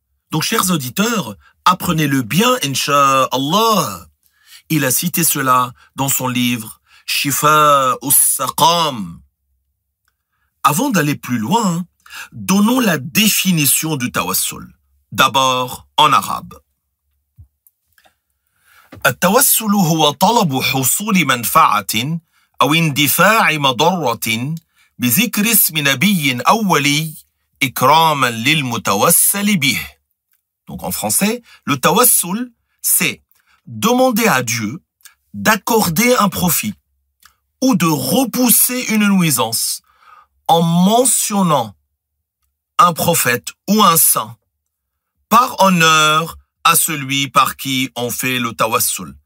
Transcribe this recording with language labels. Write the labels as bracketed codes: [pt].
[fr] Donc, chers auditeurs, apprenez-le bien, incha'Allah. Il a cité cela dans son livre Shifa us-Saqam. Avant d'aller plus loin, donnons la définition du tawassul. D'abord en arabe. [ar] التوسل هو طلب حصول منفعة أو اندفاع مضرة بذكر اسم نبي أولي إكراما للمتوسل به. [fr] Donc en français, le tawassul, c'est demander à Dieu d'accorder un profit ou de repousser une nuisance en mentionnant un prophète ou un saint par honneur à celui par qui on fait le tawassul.